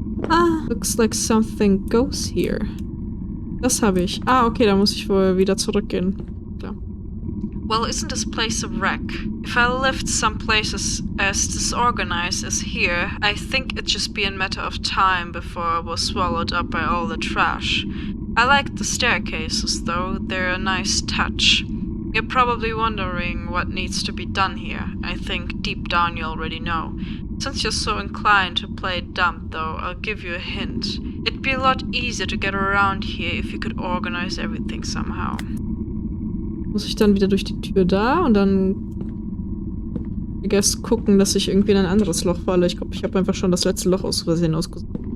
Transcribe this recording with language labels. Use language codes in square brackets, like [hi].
[en] Ah, looks like something goes here. [de] Das habe ich. Ah, okay, da muss ich wohl wieder zurückgehen. Klar. [en] Well, isn't this place a wreck? If I lived some places as disorganized as here, I think it'd just be a matter of time before I was swallowed up by all the trash. I like the staircases, though. They're a nice touch. You're probably wondering what needs to be done here. I think deep down you already know. Since you're so inclined to play dumb, though, I'll give you a hint. It'd be a lot easier to get around here if you could organize everything somehow. [de] Muss ich dann wieder durch die Tür da und dann [en] I guess [de] gucken, dass ich irgendwie in ein anderes Loch falle. Ich glaube, ich habe einfach schon das letzte Loch aus Versehen ausgesucht.